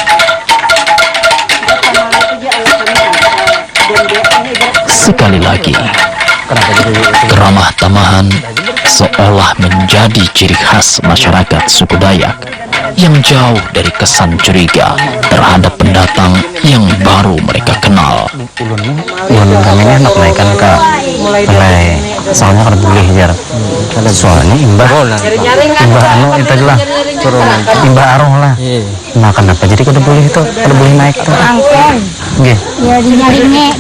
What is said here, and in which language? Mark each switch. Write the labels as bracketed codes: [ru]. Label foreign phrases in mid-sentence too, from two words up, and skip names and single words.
[id] Sekali lagi, keramah tamahan seolah menjadi ciri khas masyarakat suku Dayak yang jauh dari kesan curiga terhadap pendatang yang baru mereka kenal. [bjn] ulun kami ini nak naikkan ke Balai. Soalnya kada boleh jar. Soalnya imbah anu itu lah. Imbah arong lah. Nah kenapa jadi kada boleh itu? Kada boleh naik tuh. Angkong. Nggih. [id] Ya dinyaringnya di